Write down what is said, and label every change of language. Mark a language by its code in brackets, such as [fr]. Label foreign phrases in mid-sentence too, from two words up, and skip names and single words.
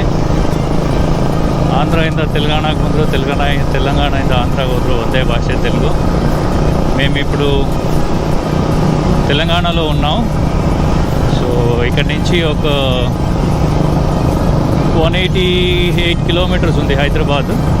[kn] ಆಂಧ್ರದಿಂದ తెలంగాణకు ಬಂದರು, తెలంగాణದಿಂದ ఆంధ్రాకి ಹೋದರು. [te] ಒಂದೇ భాష తెలుగు. మేము ఇప్పుడు తెలంగాణలో ఉన్నాం. సో ఇక్కడి నుంచి ఒక 188 కిలోమీటర్స్ ఉంది హైదరాబాద్.